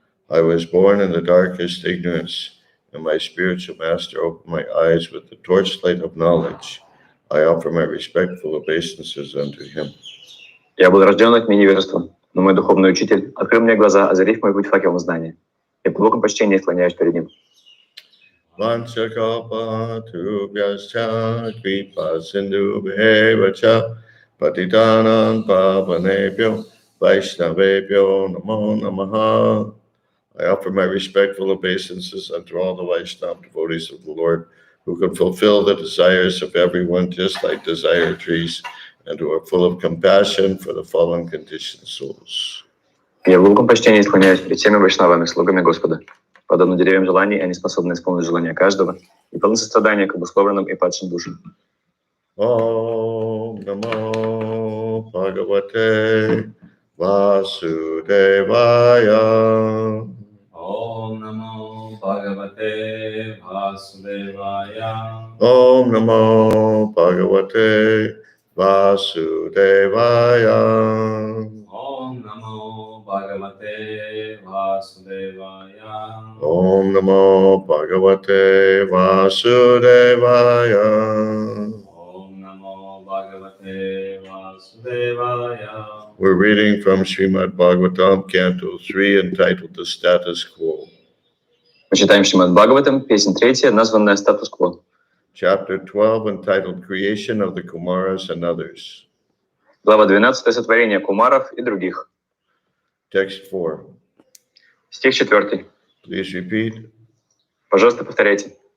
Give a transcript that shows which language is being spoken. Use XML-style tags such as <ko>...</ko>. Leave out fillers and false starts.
<en>I was born in the darkest ignorance, and my spiritual master opened my eyes with the torchlight of knowledge. I offer my respectful obeisances unto him.</en> <ru>Я был рожден от невежества, но мой духовный учитель открыл мне глаза, озарив мой путь факелом знания. Я в глубоком почтении склоняюсь перед ним.</ru> <sa>Vanchakalpatubhyascha kripa sindhubheva patitanam pavanebhyo vaishnavebhyo namo namaha.</sa> <en>I offer my respectful obeisances unto all the Vaishnava devotees of the Lord, who can fulfill the desires of everyone just like desire trees, and who are full of compassion for the fallen conditioned souls.</en> <ru>Я в глубоком почтении склоняюсь перед всеми вайшнавами, слугами Господа. Подобно деревьям желаний, они способны исполнить желания каждого и полны сострадания к обусловленным и падшим душам.</ru> <sa>Om Namo Bhagavate Vasudevaya. Om Namo Bhagavate Vasudevaya. Om Namo Bhagavate Vasudevaya. Om Namo Bhagavate Vasudevaya. Om Namo Bhagavate Vasudevaya. Om Namo Bhagavate Vasudevaya.</sa> <en>We're reading from Srimad Bhagavatam, Canto 3, entitled The Status Quo.</en> <ru>Мы читаем Шримад Бхагаватам, песнь 3, названная «Статус-кво».</ru> <en>Chapter 12, entitled Creation of the Kumaras and Others.</en> <ru>Глава 12, сотворение кумаров и других.</ru> <en>Text 4.</en> <ru>Стих 4.</ru> <en>Please repeat.</en> <ru>Пожалуйста, повторяйте.</ru>